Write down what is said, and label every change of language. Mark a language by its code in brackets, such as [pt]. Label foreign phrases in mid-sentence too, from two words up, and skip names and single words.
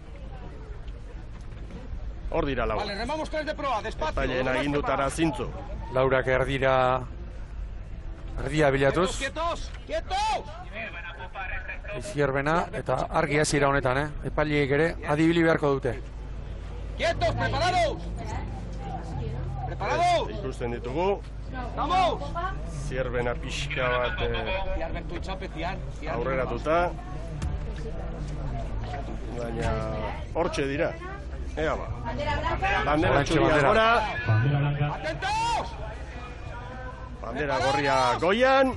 [eu] Hor dira lau. Epaileen agindutara zintzu. Laurak erdia bilatuz. Zierbena eta argi hasiera honetan, epaileek ere adibili beharko dute. [es] Quietos, preparados. Preparados. [eu] Ikusten ditugu. Zierbena pixka bat aurreratuta. Baina hortxe dira. Ea ba. Bandera txuria gora. Bandera gorria goian.